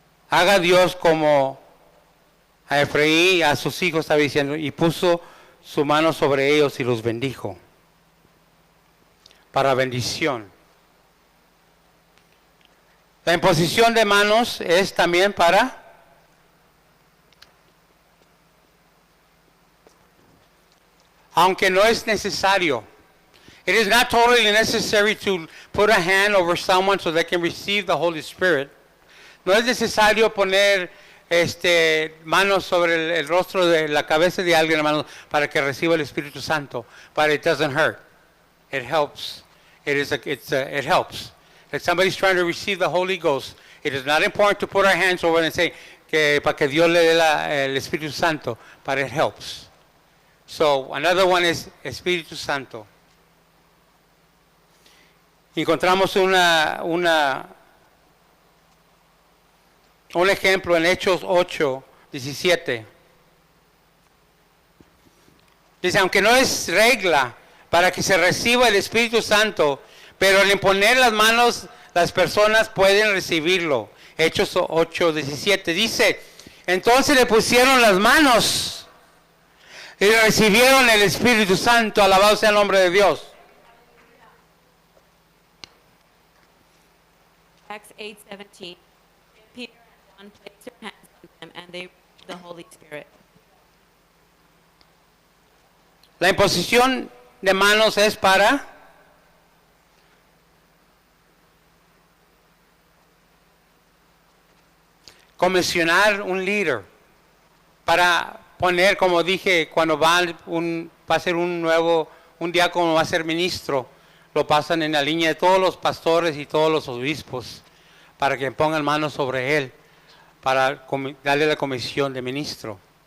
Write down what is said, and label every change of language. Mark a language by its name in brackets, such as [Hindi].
[Spanish] Haga Dios como a Efraín, a sus hijos estaba diciendo, y puso su mano sobre ellos y los bendijo. Para bendición. La imposición de manos es también para aunque no es necesario. [English] It is not totally necessary to put a hand over someone so they can receive the Holy Spirit. [Spanish] No es necesario poner manos sobre el rostro de la cabeza de alguien, hermanos, para que reciba el Espíritu Santo. [English] But it doesn't hurt. It helps. It helps. If somebody's trying to receive the Holy Ghost, it is not important to put our hands over and say [Spanish] para que Dios le dé el Espíritu Santo, [English] but it helps. So, another one is Espíritu Santo. [Spanish] Encontramos un ejemplo en Hechos 8:17. Dice, aunque no es regla para que se reciba el Espíritu Santo, pero al imponer las manos, las personas pueden recibirlo. Hechos 8:17 dice, entonces le pusieron las manos y recibieron el Espíritu Santo. Alabado sea el nombre de Dios. [English] Acts 8:17. Peter and John placed their hands on them, and they received the Holy Spirit. [Spanish] La imposición de manos es para comisionar un líder, para poner, como dije, cuando va a ser un diácono, va a ser ministro, lo pasan en la línea de todos los pastores y todos los obispos, para que pongan manos sobre él, para darle la comisión de ministro.